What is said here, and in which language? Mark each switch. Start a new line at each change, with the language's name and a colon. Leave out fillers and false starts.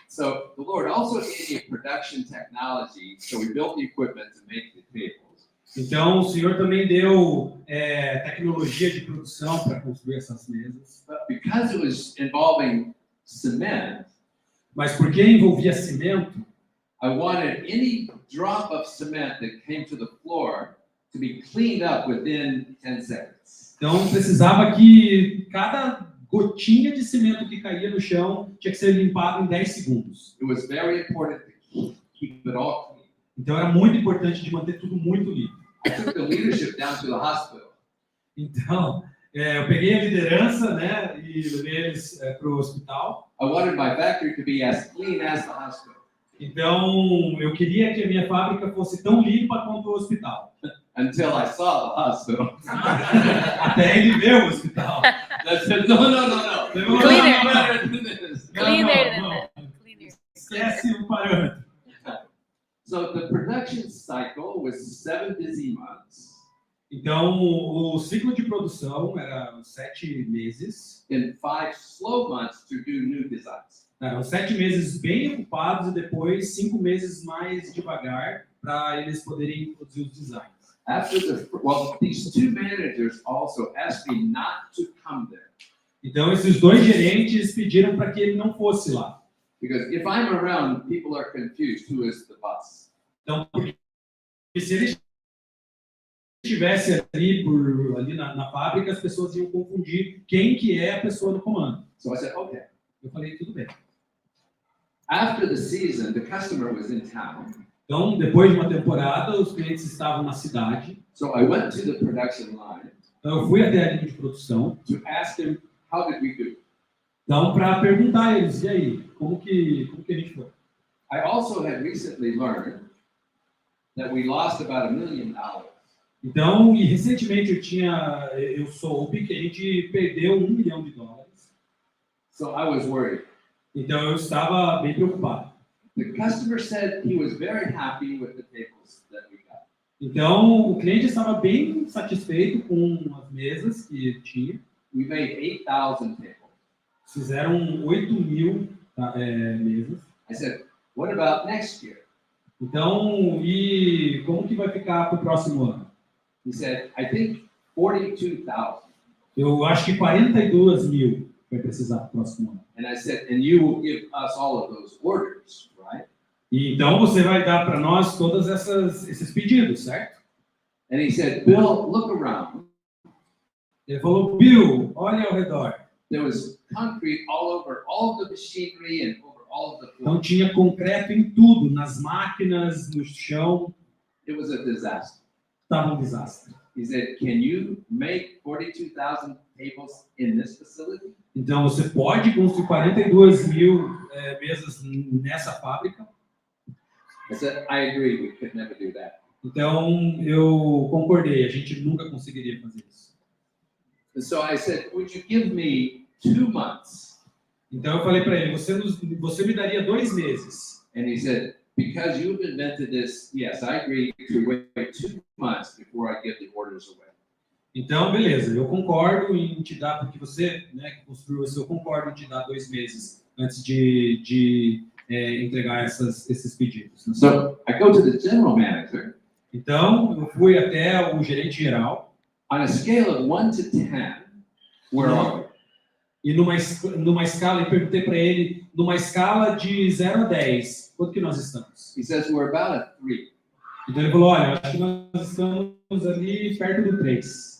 English: So the Lord also gave me production technology, so we built the equipment to make the tables.
Portuguese: Então, o Senhor também deu tecnologia de produção para construir essas mesas.
English: But because it was involving cement,
Portuguese: mas porque envolvia cimento,
English: I wanted any drop of cement that came to the floor to be cleaned up within 10 seconds.
Portuguese: Então, precisava que cada gotinha de cimento que caía no chão tinha que ser limpado em 10 segundos.
English: It was very important to keep it all clean.
Portuguese: Então, era muito importante de manter tudo muito limpo.
English: I took the leadership down to the hospital.
Portuguese: Então, eu peguei a liderança, né, e levei eles para o hospital.
English: I wanted my factory to be as clean as the hospital.
Portuguese: Então, eu queria que a minha fábrica fosse tão limpa quanto o hospital.
English: Until I saw the hospital.
Portuguese: Até ele ver o hospital.
English: I said, no. Cleaner. Cleaner.
Portuguese: Esquece o parâmetro.
English: So the production cycle was 7 busy months.
Portuguese: Então, o ciclo de produção era 7 meses.
English: And 5 slow months to do new designs.
Portuguese: Eram 7 meses bem ocupados e depois 5 meses mais devagar para eles poderem produzir os designs.
English: These 2 managers also asked me not to come there.
Portuguese: Então, esses 2 gerentes pediram para que ele não fosse lá.
English: Because if I'm around, people are confused who is the boss.
Portuguese: Então, porque se ele estivesse ali na fábrica, as pessoas iam confundir quem que é a pessoa no comando.
English: So I said, okay.
Portuguese: Eu falei, tudo bem.
English: After the season, the customer was in town.
Portuguese: Então, depois de uma temporada, os clientes estavam na cidade.
English: So I went to the production line.
Portuguese: Então, eu fui até a linha de produção.
English: To ask them, how did we do?
Portuguese: Então, para perguntar a eles, e aí, como que a gente foi?
English: I also had recently learned that we lost about $1 million.
Portuguese: Então, e recentemente eu soube que a gente perdeu $1 milhão.
English: So I was worried.
Portuguese: Então, eu estava bem preocupado.
English: The customer said he was very happy with the tables that we got.
Portuguese: Então, o cliente estava bem satisfeito com as mesas que tinha.
English: We made 8,000 tables.
Portuguese: Fizeram 8.000 mesas.
English: I said, what about next year?
Portuguese: Então, e como que vai ficar para o próximo ano?
English: He said, I think 42,000.
Portuguese: Eu acho que 42.000 vai precisar para o próximo ano.
English: And I said, and you will give us all of those orders, right?
Portuguese: E então você vai dar para nós todos esses pedidos, certo?
English: And he said, Bill, look around.
Portuguese: Ele falou, Bill, olha ao redor.
English: There was concrete all over all of the machinery and over all of the
Portuguese: Então
English: floor.
Portuguese: tinha concreto em tudo, nas máquinas, no chão.
English: It was a disaster.
Portuguese: Estava um desastre.
English: He said, can you make 42,000 tables in this facility?
Portuguese: Então você pode construir 42.000 mesas nessa fábrica?
English: I said, I agree, we could never do that.
Portuguese: Então eu concordei, a gente nunca conseguiria fazer isso.
English: And so I said, would you give me 2 months?
Portuguese: Então eu falei para ele, você me daria 2 meses.
English: And he said, because you've invented this, yes, I agree to wait 2 months before I give the orders away.
Portuguese: Então, beleza, eu concordo em te dar, porque você, né, que construiu isso, eu concordo em te dar 2 meses antes de entregar esses pedidos.
English: So I go to the general manager.
Portuguese: Então, eu fui até o gerente geral.
English: On a scale of 1 to 10, where are we?
Portuguese: E numa escala, eu perguntei para ele, numa escala de 0 a 10, quanto que nós estamos?
English: He says we're about a 3.
Portuguese: Então ele falou, olha, acho que nós estamos ali perto do 3.